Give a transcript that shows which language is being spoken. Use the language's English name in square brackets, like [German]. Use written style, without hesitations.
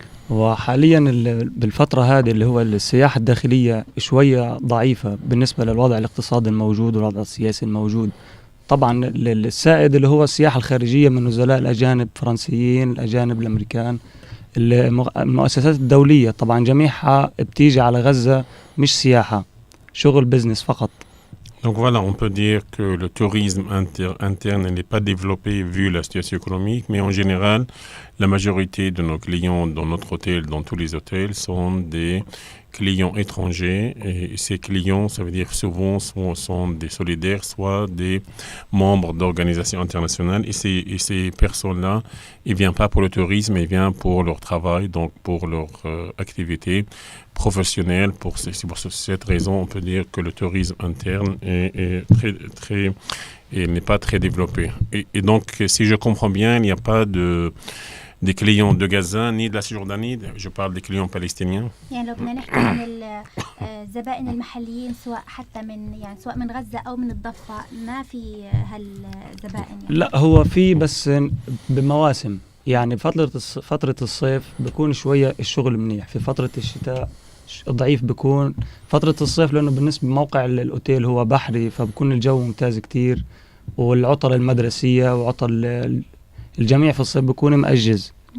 [Arabic] وحاليا بالفترة هذه اللي هو السياحة الداخلية شوية ضعيفة بالنسبة للوضع الاقتصادي الموجود والوضع السياسي الموجود. طبعا السائد اللي هو السياحة الخارجية من نزلاء الأجانب، فرنسيين، الأجانب، الأمريكان، المؤسسات الدولية طبعا جميعها بتيجي على غزة مش سياحة، شغل بزنس فقط. [French] Donc voilà, on peut dire que le tourisme interne n'est pas développé vu la situation économique, mais en général, la majorité de nos clients dans notre hôtel, dans tous les hôtels, sont des clients étrangers. Et ces clients, ça veut dire souvent, sont des solidaires, soit des membres d'organisations internationales. Et ces personnes-là, ils ne viennent pas pour le tourisme, ils viennent pour leur travail, donc pour leur activité professionnelle. Pour cette raison, on peut dire que le tourisme interne est n'est pas très développé. Et donc, si je comprends bien, il n'y a pas des clients de Gaza ni de la Cisjordanie, je parle des clients palestiniens. [Arabic] يعني لو بدنا نحكي عن الزبائن المحليين سواء من غزة أو من الضفة، ما في هالزبائن يعني. لا، هو في بس بمواسم، يعني فترة الصيف بيكون شوية الشغل منيح، في فترة الشتاء ضعيف بيكون فترة الصيف، لأنه بالنسبة لموقع الأوتيل هو بحري فبكون الجو ممتاز كتير، والعطل المدرسية وعطل الجميع في الصيف بيكون مأجز.